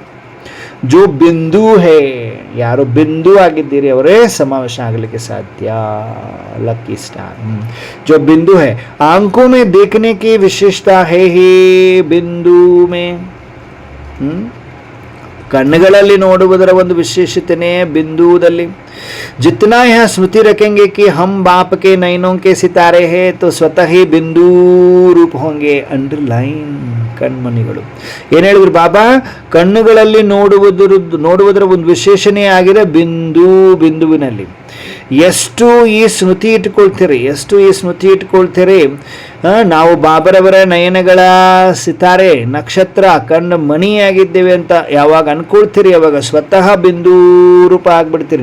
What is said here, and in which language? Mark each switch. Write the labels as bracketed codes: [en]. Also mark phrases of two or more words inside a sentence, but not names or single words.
[hi] जो बिंदु है, [kn] ಯಾರು ಬಿಂದು ಆಗಿದ್ದೀರಿ ಅವರೇ ಸಮಾವೇಶ ಆಗಲಿಕ್ಕೆ ಸಾಧ್ಯ. [en] lucky star. [hi] जो बिंदु है, आंखों में देखने की विशेषता है है बिंदु में. [kn] ಕಣ್ಣುಗಳಲ್ಲಿ ನೋಡುವುದರ ಒಂದು ವಿಶೇಷತೆನೇ ಬಿಂದುದಲ್ಲಿ. [hi] जितना यह स्मृति रखेंगे कि हम बाप के नयनों के सितारे हैं तो स्वतः ही बिंदु रूप होंगे. अंडरलाइन. [kn] ಕಣ್ಮಣಿಗಳು ಏನು ಹೇಳಿದ್ರು ಬಾಬಾ, ಕಣ್ಣುಗಳಲ್ಲಿ ನೋಡುವುದರ ಒಂದು ವಿಶೇಷಣೆ ಆಗಿದೆ ಬಿಂದುವಿನಲ್ಲಿ. ಎಷ್ಟು ಈ ಸ್ಮೃತಿ ಇಟ್ಕೊಳ್ತೀರಿ, ನಾವು ಬಾಬರವರ ನಯನಗಳ ಸಿತಾರೆ ನಕ್ಷತ್ರ ಕಣ್ಣು ಮಣಿಯಾಗಿದ್ದೇವೆ ಅಂತ ಯಾವಾಗ ಅನ್ಕೊಳ್ತೀರಿ, ಯಾವಾಗ ಸ್ವತಃ ಬಿಂದು ರೂಪ ಆಗ್ಬಿಡ್ತೀರಿ.